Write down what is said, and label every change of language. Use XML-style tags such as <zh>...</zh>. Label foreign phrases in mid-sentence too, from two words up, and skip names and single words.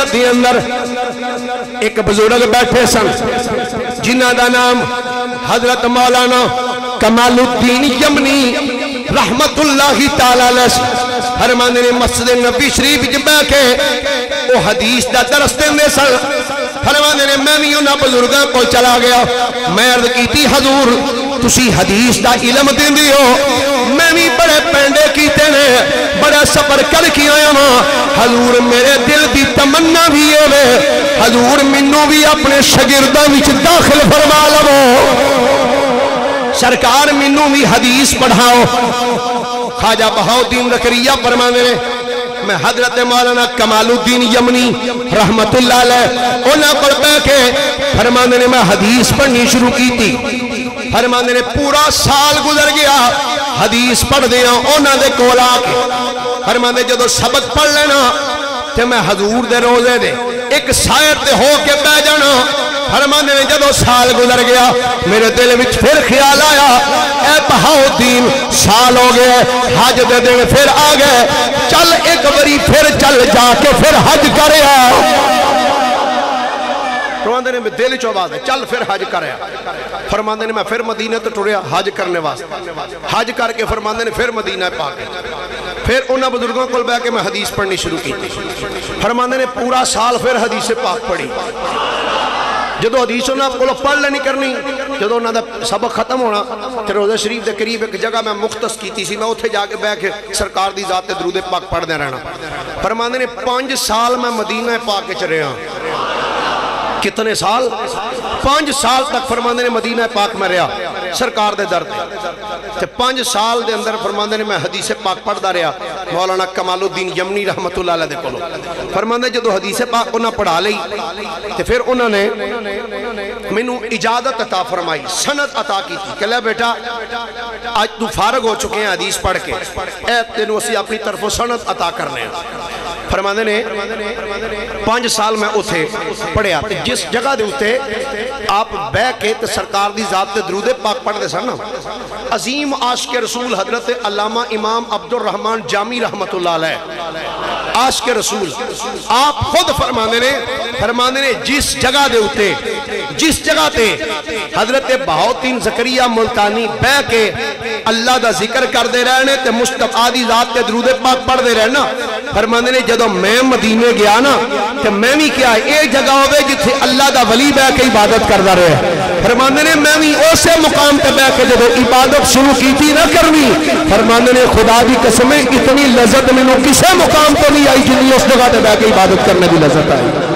<pa>دی اندر ایک بزرگ بیٹھے سن جنہ دا نام حضرت مولانا کمال الدین یمنی</pa> <ar>رحمت اللہ تعالی علیہ</ar> <pa>فرمانے نے مسجد نبی شریف وچ بیٹھ کے وہ حدیث دا درس دیندے سن فرمانے نے میں بھی انہاں بزرگاں کو چلا گیا میں عرض کیتی حضور تسی حدیث دا علم دیندے ہو میں بھی بڑے پینڈے کیتے نے بڑا سفر کر کے آیا ہاں حضور میرے دل دی تمنا بھی ہے حضور منوں بھی اپنے شاگرداں وچ داخل فرما لو سرکار منوں بھی حدیث پڑھاؤ خواجہ بہاؤدین زکریا فرمانے نے میں حضرت مولانا کمال الدین یمنی</pa> <ar>رحمت اللہ علیہ</ar> <pa>انہاں پر بیٹھ کے فرمانے نے میں حدیث پڑھنی شروع کی تھی فرمانے نے پورا سال گزر گیا حدیث پڑھ دیا انہاں دے کول آ کے فرمانے جدو سبق پڑھ لینا تے میں حضور دے روزے دے ایک سائر تے ہو کے بیٹھ جانا فرمانے نے جدو سال گزر گیا میرے دل وچ پھر خیال آیا اے بہاؤدین سال ہو گئے حج دے دن پھر آ گئے چل ایک بری پھر چل جا کے پھر حج کرے فرماندے نے دل چو آواز ہے چل پھر حج کرے فرماندے نے میں پھر مدینہ تو ٹریا حج کرنے واسطے حج کر کے فرماندے نے پھر مدینہ پاک پھر انہاں بزرگوں کو بیٹھ کے میں حدیث پڑھنی شروع کی فرماندے نے پورا سال پھر حدیث پاک پڑھی جدو حدیث انہاں کو پڑھ لینی کرنی، جدو انہاں دا سبق ختم ہونا تے روضہ شریف دے قریب ایک جگہ میں مختص کیتی سی، میں اتھے جا کے بیٹھ کے سرکار دی ذات تے درود پاک پڑھ دے رہنا۔ فرماندے نے 5 سال میں مدینہ پاک وچ رہا۔</pa> <ur>کتنے سال؟</ur> <pa>5 سال تک فرماندے نے مدینہ پاک میں رہا سرکار دے در تے 5 سال دے اندر فرماندے نے میں حدیث پاک پڑھدا رہا مولانا کمال الدین یمنی</pa> <ar>رحمت اللہ علیہ</ar> <pa>دے کولوں۔ فرماندے جدو حدیث پاک انہاں پڑھا لئی تے پھر انہوں نے مینوں اجازت عطا فرمائی، سند عطا کی تھی کہ</pa> <ur>لے بیٹا آج تو فارغ ہو چکے ہیں حدیث پڑھ کے،</ur> <pa>اے تینوں اسی اپنی طرفوں سند عطا کرنے ہیں۔ فرماندے نے 5 سال میں اتھے پڑھیا، جس جگہ دے اتھے آپ بے کے سرکار دی ذات تے درود پاک پڑھ دے سن، عظیم عاشق رسول حضرت علامہ امام عبد الرحمن جامی</pa> <ar>رحمت اللہ علیہ،</ar> <pa>عاشق رسول آپ خود فرماندے نے جس جگہ دے اتھے، جس جگہ تے حضرت بہاؤالدین زکریا ملتانی بے کے اللہ دا ذکر کر دے رہنے تے مصطفیٰ دی ذات تے درود پاک پڑھ دے رہنا، فرماندے نے جدو میں مدینے گیا نا تے میں بھی کیا اے جگہ ہوئے جتھے اللہ دا ولی بے کے عبادت کردہ رہے۔ فرماندے نے میں بھی اسے مقام تے بے کے جدو عبادت شروع کی تھی نہ کرنی، فرماندے نے خدا دی قسمیں اتنی لذت میں کسے مقام تو نہیں آئی جتنی اس جگہ تے بے کے عبادت کرنے دی لذت آئی۔</pa>